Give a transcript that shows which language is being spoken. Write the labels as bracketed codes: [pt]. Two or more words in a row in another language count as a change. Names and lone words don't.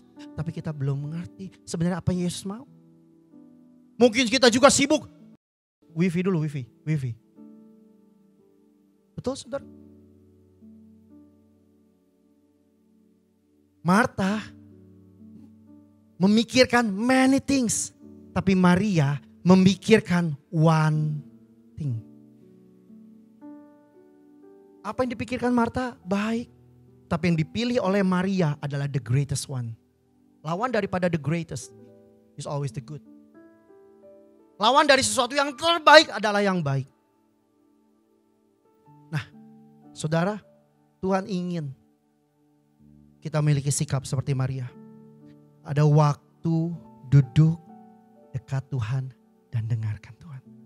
[id] Tapi kita belum mengerti sebenarnya apa yang Yesus mau. Mungkin kita juga sibuk. Wifi dulu. Betul saudara? Martha memikirkan [en] many things. [id] Tapi Maria memikirkan [en] one thing. [id] Apa yang dipikirkan Martha? Baik. Tapi yang dipilih oleh Maria adalah [en] the greatest one. [id] Lawan daripada [en] the greatest is always the good. [id] Lawan dari sesuatu yang terbaik adalah yang baik. Nah, saudara, Tuhan ingin kita memiliki sikap seperti Maria. Ada waktu duduk dekat Tuhan dan dengarkan Tuhan.